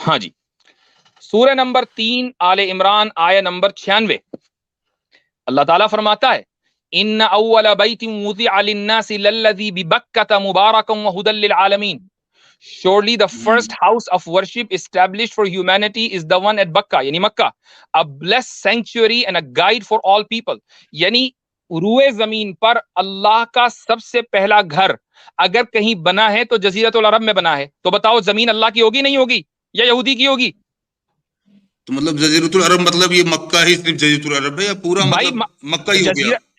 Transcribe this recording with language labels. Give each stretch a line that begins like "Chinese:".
Urdu: ہاں جی، سورہ نمبر 3 آل عمران آیہ نمبر 96. اللہ تعالیٰ فرماتا ہے
Arabic: ان اول بیت وضع للناس للذی ببکۃ مبارکا وہدی للعالمین.
English: Surely the first house of worship established for humanity is the one at Bakka,
Urdu: یعنی مکہ,
English: a blessed sanctuary and a guide for all people.
Urdu: یعنی روئے زمین پر اللہ کا سب سے پہلا گھر اگر کہیں بنا ہے تو جزیرۃ العرب میں بنا ہے. تو بتاؤ زمین اللہ کی ہوگی نہیں ہوگی یا یہودی کی ہوگی؟ تو مطلب جزیرۃ العرب مطلب یہ مکہ ہی صرف جزیرۃ العرب ہے یا پورا مطلب مکہ ہی ہو گیا؟